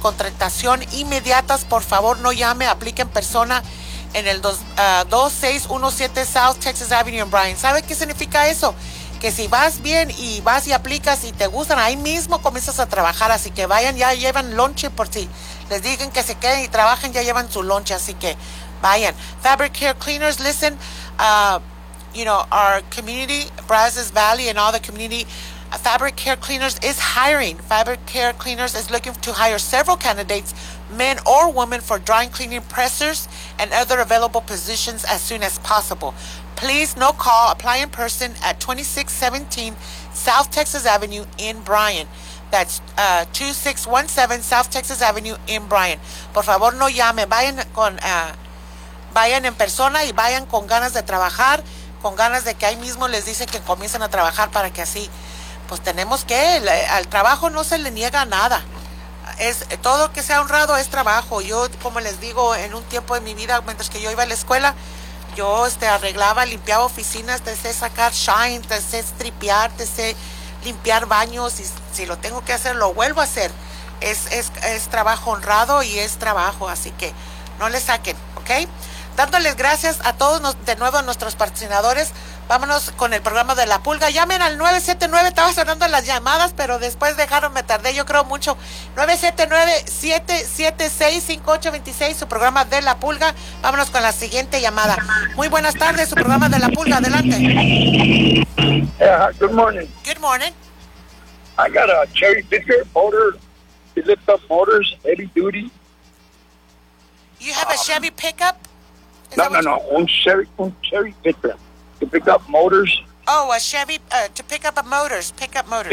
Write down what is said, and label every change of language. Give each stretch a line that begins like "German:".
Spanish: Contratación inmediatas, por favor, no llame, aplique en persona en el 2617 South Texas Avenue en Bryan. ¿Sabe qué significa eso? Que si vas bien y vas y aplicas y te gustan, ahí mismo comienzas a trabajar. Así que vayan, ya llevan lunch por si les digan que se queden y trabajen, ya llevan su lunch, así que vayan.
English: Fabric Care Cleaners, listen, you know, our community, Brazos Valley and all the community, Fabric Care Cleaners is hiring. Fabric Care Cleaners is looking to hire several candidates, men or women, for dry cleaning pressers and other available positions as soon as possible. Please, no call, apply in person at 2617 South Texas Avenue in Bryan. That's 2617 South Texas Avenue in Bryan.
Spanish: Por favor, no llame. Vayan con, vayan en persona y vayan con ganas de trabajar, con ganas de que ahí mismo les dicen que comiencen a trabajar para que así, pues tenemos que, al trabajo no se le niega nada. Es, todo que sea honrado es trabajo. Yo, como les digo, en un tiempo de mi vida, mientras que yo iba a la escuela, yo arreglaba, limpiaba oficinas, te sé sacar shine, te sé stripear, te sé limpiar baños, y si lo tengo que hacer, lo vuelvo a hacer. Es trabajo honrado y es trabajo, así que no le saquen, ¿ok? Dándoles gracias a todos, de nuevo a nuestros patrocinadores. Vámonos con el programa de La Pulga. Llamen al 979. Estaba sonando las llamadas, pero después dejaron, me tardé, yo creo, mucho. 979-776-5826, su programa de La Pulga. Vámonos con la siguiente llamada. Muy buenas tardes, su programa de La Pulga. Adelante.
English: Yeah, good morning. Good morning. I got a Cherry Picker motor. Is it the motors heavy duty? You have a Chevy pickup? No.
Spanish: Un
English: Cherry Picker. To pick up motors. Oh, a Chevy, to pick up a motors, pickup motors.